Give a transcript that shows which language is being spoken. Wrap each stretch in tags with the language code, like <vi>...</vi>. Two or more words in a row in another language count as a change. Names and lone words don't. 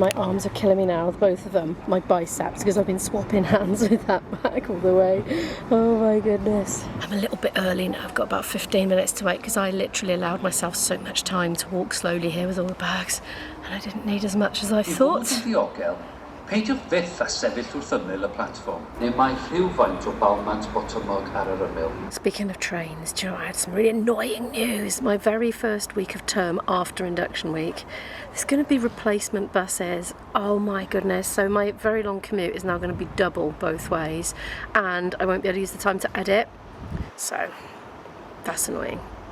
<en>My arms are killing me now, both of them, my biceps, because I've been swapping hands with that bag all the way. Oh my goodness. I'm a little bit early now. I've got about 15 minutes to wait because I literally allowed myself so much time to walk slowly here with all the bags, and I didn't need as much as I thought.</en> <cy>Peidiwch fyth a sefyll wrth ymyl y platform, neu mae rhywfaint o balmant botymog ar yr ymyl.</cy> <en>Speaking of trains, do you know, I had some really annoying news. My very first week of term after induction week, there's going to be replacement buses. Oh my goodness. So my very long commute is now going to be double both ways, and I won't be able to use the time to edit. So that's annoying.</en>